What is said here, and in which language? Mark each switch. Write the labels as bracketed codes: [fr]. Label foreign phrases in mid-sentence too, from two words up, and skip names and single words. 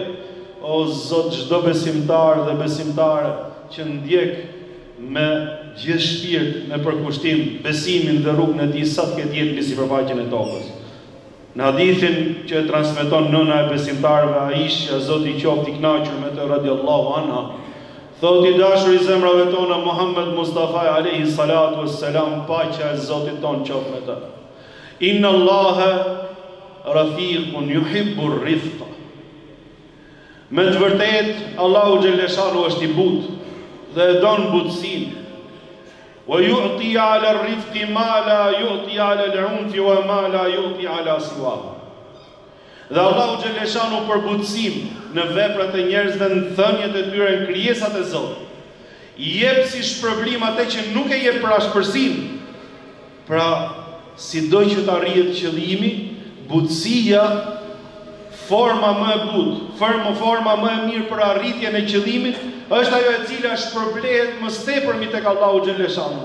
[sq] O Zot, çdo besimtar dhe besimtare që ndjek me gjithë shpirt, me përkushtim, besimin dhe rrugën e Tij sa të ketë jetë mbi sipërfaqen e tokës. Në hadithin që e transmeton nëna e besimtarëve Aisha, Zoti i qoftë i kënaqur me të [ar] رضي الله عنها, [sq] thotë: i dashur i zemrave tona Muhammed Mustafa [ar] عليه الصلاة والسلام, [sq] paqja e Zotit ton qoftë me të. [ar] إن الله رفيق يحب الرفق. [sq] Me të vërtetë Allahu [ar] جل شأنه [sq] është i butë dhe e don butësinë. [ar] ويعطي على الرفق ما لا يعطي على العنف وما لا يعطي على سواه. [sq] Dhe Allahu [ar] جل شأنه [sq] për butësinë në veprat e njerëzve, në thënjet e tyre, në krijesat e Zotit, i jep si shpërblim atë që nuk e jep për ashpërsinë. Pra, sido që të arrihet qëllimi, butësia, forma më e butë, forma më e mirë për arritjen e qëllimit, është ajo e cila shpërblehet më tepër tek Allahu [ar] جل شأنه.